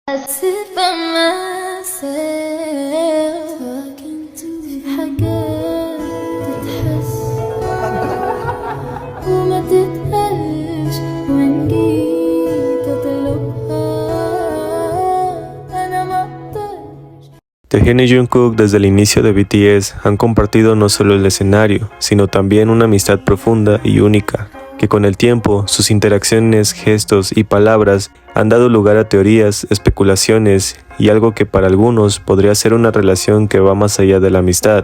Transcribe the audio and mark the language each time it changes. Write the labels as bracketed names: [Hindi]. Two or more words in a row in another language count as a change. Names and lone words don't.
[English] sit by myself talking to [Arabic] في حاجات تتحس وما تتقالش وإن جيت أطلبها أنا ما أقدرش. [Spanish] Taehyun y Jungkook desde el inicio de BTS han compartido no solo el escenario, sino también una amistad profunda y única, que con el tiempo, sus interacciones, gestos y palabras han dado lugar a teorías, especulaciones y algo que para algunos podría ser una relación que va más allá de la amistad.